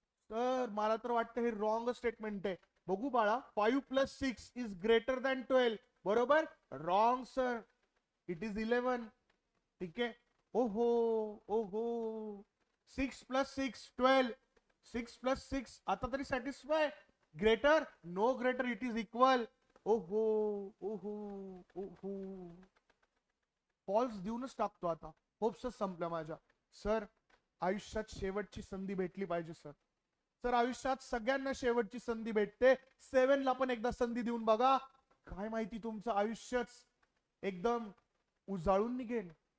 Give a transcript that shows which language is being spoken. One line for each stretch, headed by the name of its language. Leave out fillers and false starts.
Marathi: Sir मला तर वाटतं हे रॉंग स्टेटमेंट आहे. बघू बाळा,
English: 5 plus 6 is greater than 12.
Marathi: बरोबर, रॉंग सर,
English: It is 11.
Marathi: ठीक आहे. ओहो ओहो, 6 plus 6 12, 6 plus 6 आता तरी satisfy.
English: Greater, no greater, it is equal.
Marathi: ओहो ओहो ओहो, फॉल्स देऊनच टाकतो आता. होप्स संपल्या माझ्या. सर आयुष्यात शेवटची संधी भेटली पाहिजे सर. सर आयुष्यात सगळ्यांना शेवटची संधी भेटते. 7 ला पण एकदा संधी देऊन बघा, काय माहिती तुमचं आयुष्यच एकदम उजाळून निघेल.